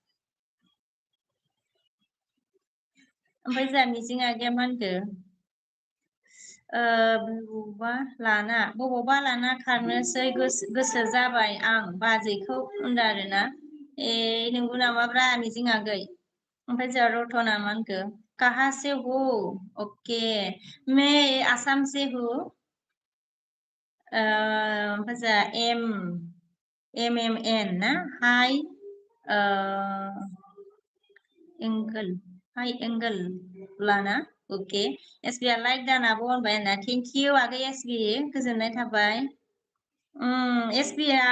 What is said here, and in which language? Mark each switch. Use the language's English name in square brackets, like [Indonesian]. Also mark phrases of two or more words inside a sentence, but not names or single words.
[Bodo] ओमफ्राय जोंहा मिजिं आगैया मा होनखो बबावबा लाना खारनोसै गोसो जाबाय आं बाजैखौ होनदों आरोना नंगौ नामाब्रा मिजिं आगै ओमफ्राय जोंहा रतना मा होनखो [Hindi] कहाँ से हो ओके मैं आसाम से हूँ [Bodo] ओमफ्राय जोंहा एम ना हाय एंगल लाना ओके एसबि आ लाइक दानाबो होनबाय आरोना [English] thank you [Bodo] आगै एसबि गोजोननाय थाबाय एसबि